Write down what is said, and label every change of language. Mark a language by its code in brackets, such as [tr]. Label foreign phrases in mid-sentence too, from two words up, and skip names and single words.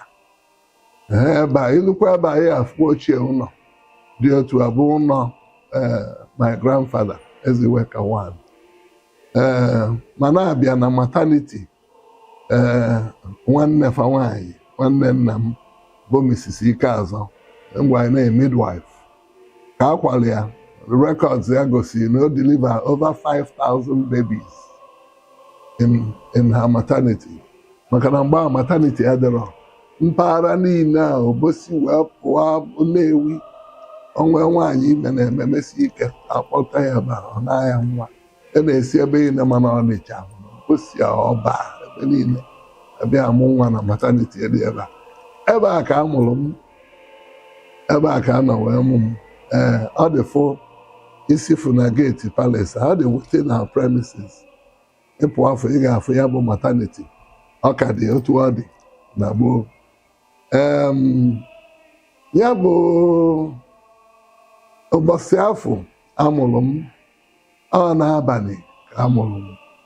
[ig] Ebe a ilukwa ebe anyị afụ ochie ụlọ dị otu abụ ụlọ [en] my grandfather [ig] Eze Iweka one. Ma na-abịa na maternity, nwanne fa nwaanyị, nwanne nna m bụ Mrs. Ikeazọ, mgbe anyị na midwife, ka akwara ya records ya gosiri na o deliver [en] over 5,000 babies in her maternity. [ig] Maka na mgbe maternity ya dịrọ mpaghara niile a obosi wee pụọ Nnewi, onwe nwaanyị ime na-ememesi ike akpọta ya ba ọ na-aya nwa. Na-esi ebe niile mana Ọnịcha, osi ọba ebe niile abịa amụ nwa na maternity dị ebe a. Ebe a ka a mụrụ m, ebe a ka a nọ wee mụ m. Ọ dị fụ isi fụ na gate palace, ọ dị [en] within our premises. [ig] Ịpụ afọ ị ga-afụ ya bụ maternity, ọ ka dị otu ọ dị na gboo. Ya bụ ụbọchị afọ amụrụ m, ọ n'abalị ka amụrụ m.